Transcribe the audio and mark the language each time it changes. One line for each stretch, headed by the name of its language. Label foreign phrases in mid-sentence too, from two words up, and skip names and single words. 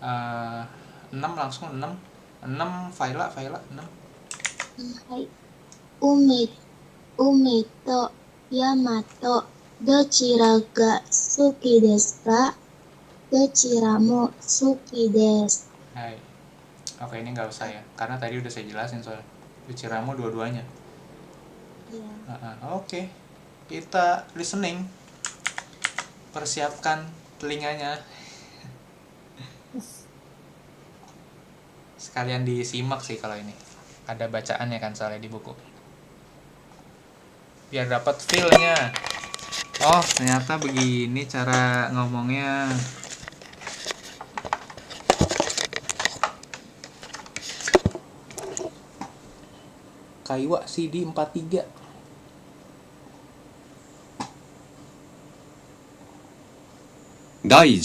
Indonesian: 6 langsung 6 Faila 6.
Japanese: はい。海と山と、どちらが好きですか? どちらも好きです. Hai.
Indonesian: Oke, ini nggak usah ya, karena tadi udah saya jelasin soal Dochiramo dua-duanya. Iya. Oke, kita listening. Persiapkan telinganya. Sekalian disimak sih kalau ini. Ada bacaannya kan soalnya di buku. Biar dapat feel-nya. Oh, ternyata begini cara ngomongnya. Kaiwa CD 43.
Japanese: 第